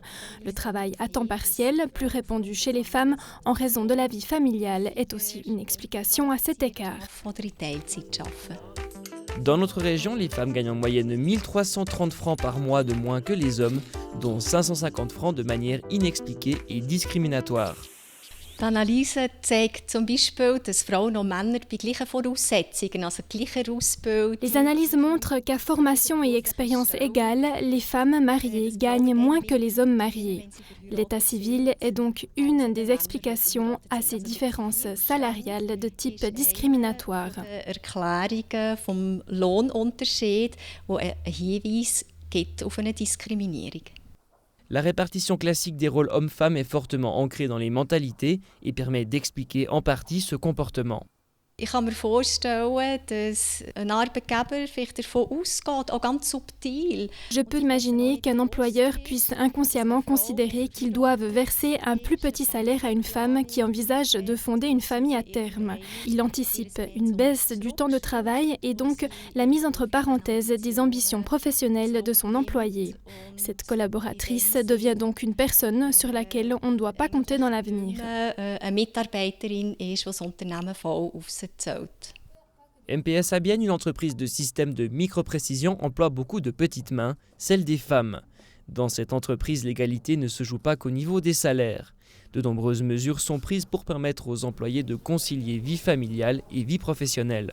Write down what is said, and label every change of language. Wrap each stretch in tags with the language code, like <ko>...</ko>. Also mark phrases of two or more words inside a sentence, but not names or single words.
<fr>Le travail à temps partiel, plus répandu chez les femmes en raison de la vie familiale, est aussi une explication à cet écart. Dans notre région, les femmes gagnent en moyenne 1330 francs par mois de moins que les hommes, dont 550 francs de manière inexpliquée et discriminatoire.</fr> <de>L'analyse zeigt zum Beispiel, dass Frauen und Männer bei gleichen Voraussetzungen, also gleicher Ausbildung.</de> <fr>Les analyses montrent qu'à formation et expérience égale, les femmes mariées gagnent moins que les hommes mariés. L'état civil est donc une des explications à ces différences salariales de type discriminatoire.</fr> <de>Erklärungen vom Lohnunterschied, wo ein Hinweis gibt auf eine Diskriminierung.</de> <fr>La répartition classique des rôles hommes-femmes est fortement ancrée dans les mentalités et permet d'expliquer en partie ce comportement.</fr> <de>Ich kann mir vorstellen, dass ein Arbeitgeber vielleicht davon ausgeht, auch ganz subtil.</de> <fr>Je peux imaginer qu'un employeur puisse inconsciemment considérer qu'ils doivent verser un plus petit salaire à une femme qui envisage de fonder une famille à terme. Il anticipe une baisse du temps de travail et donc la mise entre parenthèses des ambitions professionnelles de son employé. Cette collaboratrice devient donc une personne sur laquelle on ne doit pas compter dans l'avenir.</fr> <de>Eine Mitarbeiterin ist, die das Unternehmen voll aufzählt.</de> <fr>MPS Abienne, une entreprise de système de micro-précision, emploie beaucoup de petites mains, celles des femmes. Dans cette entreprise, l'égalité ne se joue pas qu'au niveau des salaires. De nombreuses mesures sont prises pour permettre aux employés de concilier vie familiale et vie professionnelle.</fr>